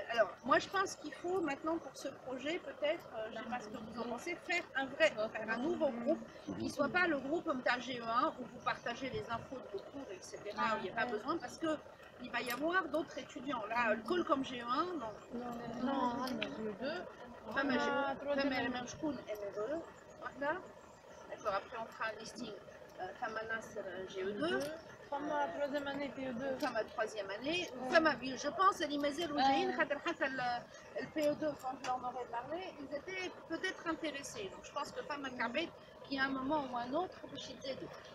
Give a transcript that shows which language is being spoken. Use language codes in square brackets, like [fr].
[fr] Alors moi je pense qu'il faut maintenant pour ce projet peut-être, je sais pas ce que vous en pensez, faire un nouveau groupe qui soit pas le groupe MTAG-E1 où vous partagez les infos de vos cours, etc. Il n'y a pas besoin parce que il va y avoir d'autres étudiants. Là, le call comme G1, non. Non, GE2. [ar] فما شكون ME2 وحده. [fr] D'accord, après on fera un listing. [ar] فما ناصر GE2. فما [fr] troisième année PE2. [ar] فما [fr] troisième année. فما je pense [ar] اللي مازالوا جايين خاطر حتى [fr] le PE2 quand je leur aurais parlé, ils étaient peut-être intéressés. Donc je pense que [ar] فما كعبات [fr] qui à un moment ou un autre [ar] باش يتزادوا.